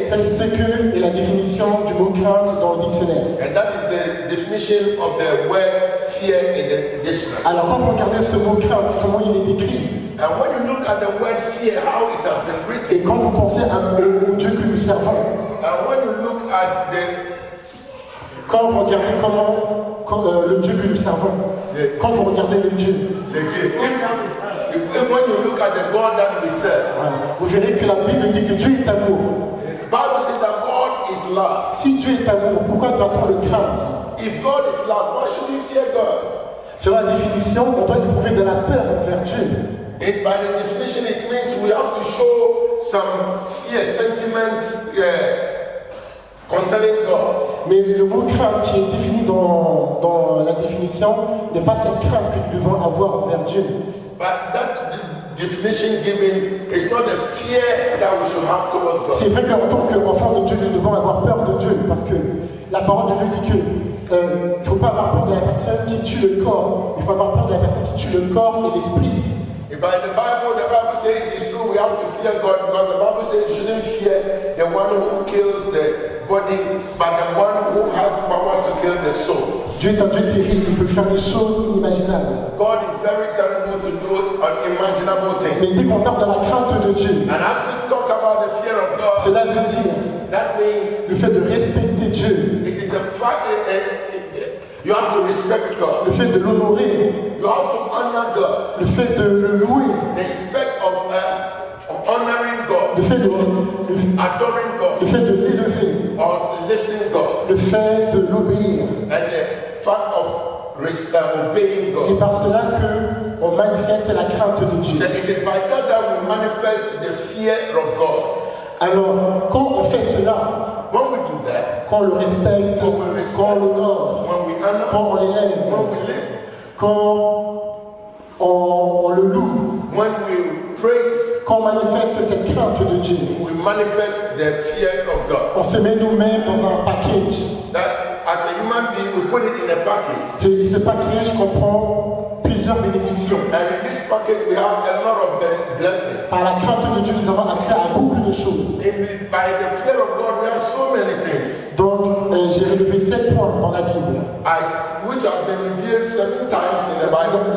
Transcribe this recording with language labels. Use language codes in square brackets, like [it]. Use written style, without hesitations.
[fr] ça, c'est ce que est la définition du mot crainte dans le dictionnaire. [en] And that is the definition of the word fear in the dictionary. [fr] Alors, quand vous regardez ce mot crainte, comment il est décrit, [en] And when you look at the word fear, how it has been written, [fr] et quand vous pensez au Dieu que nous servons, [en] and when you look at [fr] quand vous regardez le Dieu que nous servons, quand vous regardez le Dieu, [en] when you look at the God that we serve, [fr] vous verrez que la Bible dit que Dieu est amour. [en] the Bible says that God is love. [fr] Si Dieu est amour, pourquoi doit-on le craindre? [en] If God is love, why should we fear God? [fr] Selon la définition, on doit éprouver de la peur envers Dieu. [en] By the definition, it means we have to show some fear, sentiments concerning God. [fr] Mais le mot crainte qui est défini dans la définition n'est pas cette crainte que nous devons avoir envers Dieu. [en] But that definition given is not the fear that we should have towards God. [fr] C'est vrai qu'en tant qu'enfant de Dieu, nous devons avoir peur de Dieu parce que la parole de Dieu dit que il ne faut pas avoir peur de la personne qui tue le corps, il faut avoir peur de la personne qui tue le corps et l'esprit. [en] By the Bible says it is true we have to fear God because the Bible says you shouldn't fear the one who kills the body, but the one who has the power to kill the soul. [fr] Dieu est un Dieu terrible, il peut faire des choses inimaginables. [en] God is very terrible to do unimaginable things. [fr] Mais dès qu'on parle de la crainte de Dieu, [en] And as we talk about the fear of God, [fr] cela veut dire [en] that means [fr] le fait de respecter Dieu, [en] it is a fact. You have to respect God. [fr] le fait de l'honorer, [en] You have to honor God. [fr] le fait de le louer, [en] The effect of honoring God, [fr] le fait de [en] adoring God, [fr] l'élever, [en] or lifting God, [fr] le fait de l'obéir. [en] and the fact of obeying [fr] C'est [en] God. [fr] par cela qu'on manifeste la crainte de Dieu. [en] That it is by that we manifest the fear of God. [fr] Alors, quand on fait cela, [en] When we do that, [fr] quand on le respecte, quand on l'honore, [en] when we honor, [fr] quand on l'élève, [en] when we lift, [fr] quand on le loue, [en] when we praise, [fr] quand on manifeste cette crainte de Dieu, [en] we manifest the fear of God. [fr] on se met nous-mêmes dans un package. [en] That as a human being, we put it in a package. [fr] Ce package comprend plusieurs bénédictions. [en] And in this package, we have a lot of blessings. [fr] Par la crainte de Dieu, nous avons accès à beaucoup de choses. [en] By the fear of God, we have so many things. [fr] Donc, j'ai relevé 7 points dans la Bible. [en] Which has been revealed 7 times in the Bible.